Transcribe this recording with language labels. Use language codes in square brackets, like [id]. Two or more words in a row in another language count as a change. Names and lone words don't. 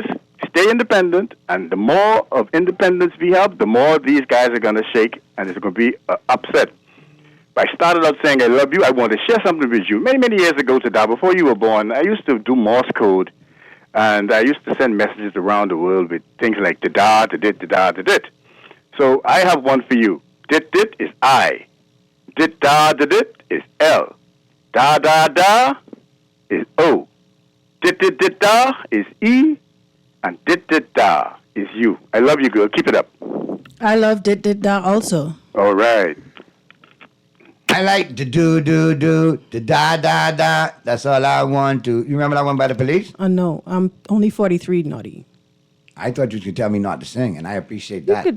[en] Stay independent, and the more of independence we have, the more these guys are going to shake, and it's going to be upset. I started out saying I love you. I want to share something with you. Many, many years ago, Tada, before you were born, I used to do Morse code, and I used to send messages around the world with things like da-da, da-dit, da-da, da-dit. So I have one for you. Dit-dit is I. Dit-da, da-dit is L. Da-da-da is O. Dit-dit-dit-da is E. And dit-dit-da is you. I love you, girl. Keep it up. I love dit-dit-da also. All right. I like the do, the da. That's all I want to. You remember that one by the Police? No, I'm only 43, Naughty. I thought you could tell me not to sing, and I appreciate that.